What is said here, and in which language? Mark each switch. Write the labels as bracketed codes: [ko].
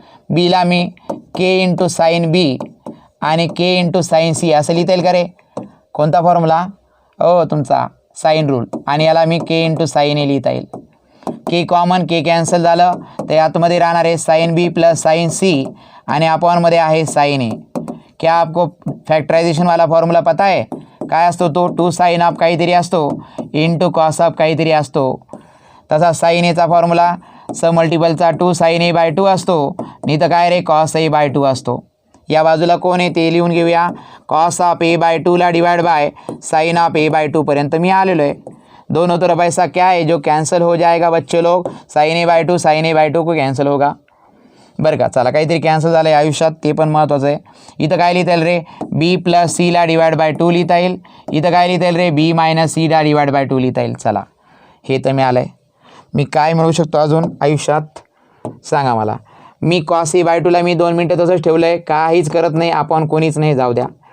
[mr] बीला मी के into sine B आणि के into sine C असं लिहिता येईल का रे? कोणता फॉर्म्युला? तुमचा साईन रूल. आणि याला मी के इंटू साईन ए लिहिता येईल. के कॉमन, के कॅन्सल झालं तर आतमध्ये राहणार आहे sine B plus sine C आणि अपॉनमध्ये आहे साईन ए. [hi] क्या आपको फॅक्टरायझेशन वाला फॉर्म्युला पता है? [mr] काय असतो तो? 2 साईन ऑफ काहीतरी असतो इंटू कॉस ऑफ काहीतरी असतो. तसा साईन एचा फॉर्म्युला स मल्टिपलचा 2 साईन a/2 असतो, नाही तर काय रे कॉस a/2 असतो. या बाजूला कोण आहे ते लिहून घेऊया. Cos of a/2ला divide by sine of a/2 पर्यंत मी आलेलो आहे. [hi] दोनों तरफ ऐसा क्या है जो कैंसिल हो जाएगा बच्चे लोग? साइन a/2 को कैंसिल होगा [mr] बरं का. चला काहीतरी कॅन्सल झालं आहे आयुष्यात ते पण महत्त्वाचं आहे. इथं काय लिहिता येईल रे? बी प्लस सीला डिवाइड बाय 2 लिहिता येईल. इथं काय लिहिता येईल रे? बी मायनस सीला डिवाइड बाय 2 लिहिता येईल. चला हे तर मिळालं आहे. मी काय मिळवू शकतो अजून आयुष्यात सांगा मला. मी कॉस ए बाय टूला मी 2 मिनटं तसंच ठेवलं आहे, काहीच करत नाही आपण, कोणीच नाही, जाऊ द्या.